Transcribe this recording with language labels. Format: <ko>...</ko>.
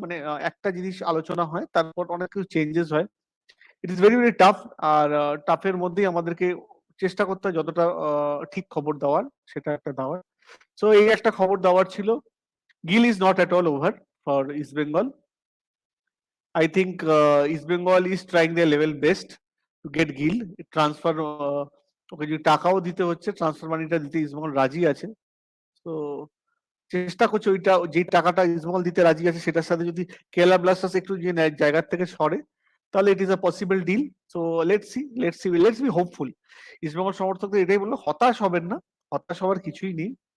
<bn>মানে একটা জিনিস আলোচনা হয়, তারপর অনেক কিছু চেঞ্জেস হয়।</bn> <en>It is very very tough.</en> <bn>আর টাফের মধ্যেই আমাদেরকে চেষ্টা করতে হয় যতটা ঠিক খবর দেওয়ার, সেটা একটা দেওয়ার।</bn> <en>so</en> <bn>এই একটা খবর দেওয়ার ছিল।</bn> <en>Gill is not at all over for East Bengal. I think East Bengal is trying their level best to get Gill transfer.</en> <bn>ওকে যে টাকাও দিতে হচ্ছে, ট্রান্সফার মানিটা দিতে ইস্ট বেঙ্গল রাজি আছে। তো চেষ্টা করছে ওইটা, যে টাকাটা ইস্ট বেঙ্গল দিতে রাজি আছে সেটার সাথে যদি কেরালা ব্লাস্টার্স একটু যে জায়গার থেকে সরে, তাহলে</bn> <en>It is a possible deal. So let's be hopeful.</en> <bn>East Bengal সমর্থকদের এটাই বললো, হতাশ হবেন না, হতাশ হওয়ার কিছুই নেই।</bn>